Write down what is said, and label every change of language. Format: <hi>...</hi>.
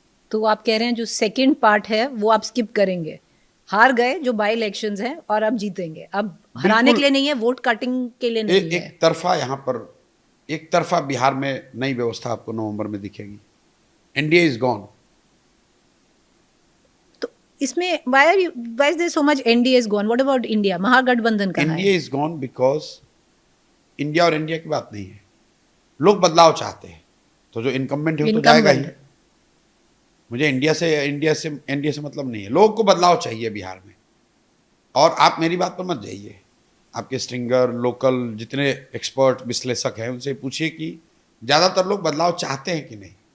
<hi>तो आप कह रहे हैं जो सेकंड पार्ट है वो आप स्किप करेंगे, हार गए जो बाई इलेक्शंस हैं और अब जीतेंगे, अब हराने के लिए नहीं है, वोट कटिंग के लिए नहीं है। एक तरफा यहाँ पर, एक तरफा बिहार में नई व्यवस्था आपको नवंबर में दिखेगी।</hi> <en>NDA is gone.</en> <hi>तो इसमें</hi> <en>why is there so much NDA is gone? What about India?</en> <hi>महागठबंधन कहाँ है?</hi> <en>NDA is gone because</en> <hi>India और इंडिया की बात नहीं है, लोग बदलाव चाहते हैं, तो जो इनकम्बेंट है वो तो जाएगा ही। मुझे एनडीए से मतलब नहीं है, लोगों को बदलाव चाहिए बिहार में। और आप मेरी बात पर मत जाइए, आपके स्ट्रिंगर, लोकल जितने एक्सपर्ट विश्लेषक हैं उनसे पूछिए कि ज़्यादातर लोग बदलाव चाहते हैं कि नहीं।</hi>